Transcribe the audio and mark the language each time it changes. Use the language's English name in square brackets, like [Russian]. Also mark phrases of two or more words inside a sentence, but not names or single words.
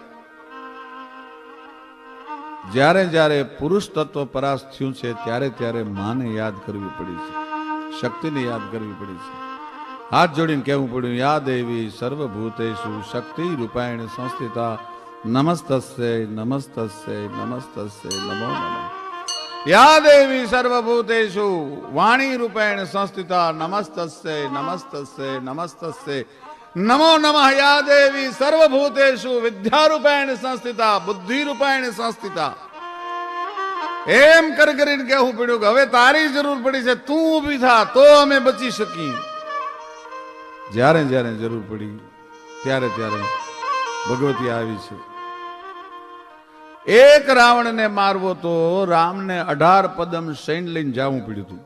[Gujarati] જ્યારે જ્યારે પુરુષ તત્વ પરાસ્ત થયું છે ત્યારે ત્યારે માને યાદ કરવી પડી છે, શક્તિને યાદ કરવી પડી છે. હાથ જોડીને કહેવું પડ્યું [Sanskrit] યા દેવી સર્વભૂતેષુ શક્તિ રૂપાયણ સંસ્થિતા નમસ્તસ્ય નમસ્તસ્ય નમસ્તસ્ય નમો નમઃ. या देवी सर्वभूतेषु वाणी रूपेण संस्थिता नमस्तस्यै नमस्तस्यै नमस्तस्यै नमो नमः. या देवी सर्वभूतेषु विद्या रूपेण संस्थिता बुद्धि रूपेण संस्थिता [Gujarati] એમ કરીને કહેવું પડ્યું કે હવે તારી જરૂર પડી છે, તું ઊભી થા તો અમે બચી શકીએ. જ્યારે જ્યારે જરૂર પડી ત્યારે ત્યારે ભગવતી આવી છે. એક રાવણને મારવો તો રામને 18 પદમ સૈન્ય લઈને જવું પડ્યું હતું.